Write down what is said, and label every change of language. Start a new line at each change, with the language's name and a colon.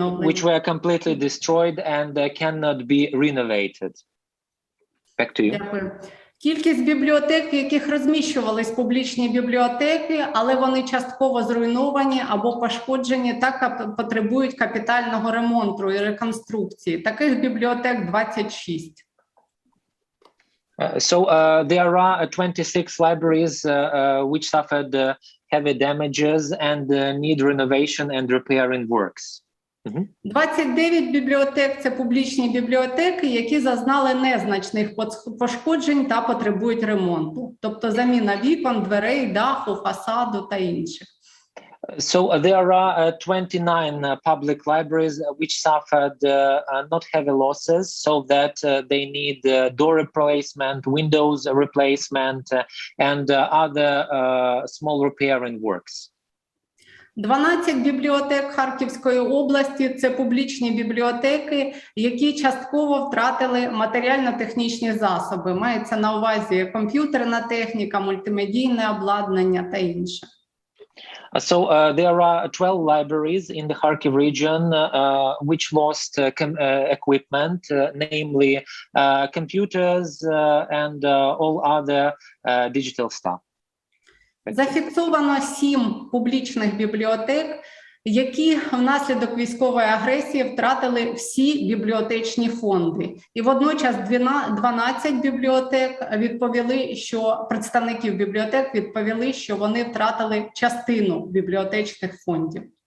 English: Which were completely destroyed and cannot be renovated. Back to you.
Ukrainian: Дякую. Кількість бібліотек, в яких розміщувались публічні бібліотеки, але вони частково зруйновані або пошкоджені, так потребують капітального ремонту і реконструкції. Таких бібліотек 26.
English: There are 26 libraries which suffered heavy damages and need renovation and repairing works.
Ukrainian: 29 бібліотек – це публічні бібліотеки, які зазнали незначних пошкоджень та потребують ремонту. Тобто заміна вікон, дверей, даху, фасаду та інших.
English: So there are 29 public libraries which suffered not heavy losses, so that they need door replacement, windows replacement, and other small repairing works.
Ukrainian: 12 бібліотек Харківської області – це публічні бібліотеки, які частково втратили матеріально-технічні засоби. Мається на увазі комп'ютерна техніка, мультимедійне обладнання та інше.
English: So there are 12 libraries in the Kharkiv region which lost equipment, namely computers and all other digital stuff.
Ukrainian: Зафіксовано 7 публічних бібліотек, які внаслідок військової агресії втратили всі бібліотечні фонди. І водночас 12 бібліотек відповіли, що представників бібліотек відповіли, що вони втратили частину бібліотечних фондів.